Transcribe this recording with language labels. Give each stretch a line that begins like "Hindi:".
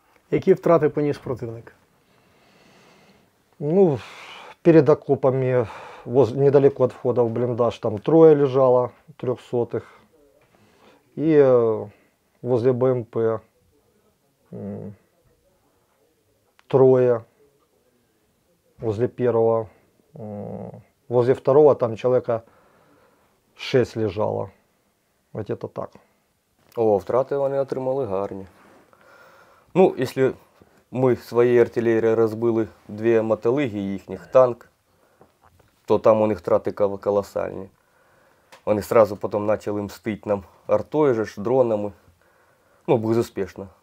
Ukrainian: Які втрати поніс противник?
Russian: Ну, перед окопами, недалеко от входа в блиндаж, там 3 лежало, 300-х. И возле БМП 3. Возле первого. Возле второго там человека 6 лежало. Вот это так.
Ukrainian: Втрати вони отримали гарні. Ну, якщо ми своєю артилерією розбили 2 мотолиги їхніх, танк, то там у них втрати колосальні. Вони одразу потім почали мстити нам артою, дронами. Ну, безуспішно.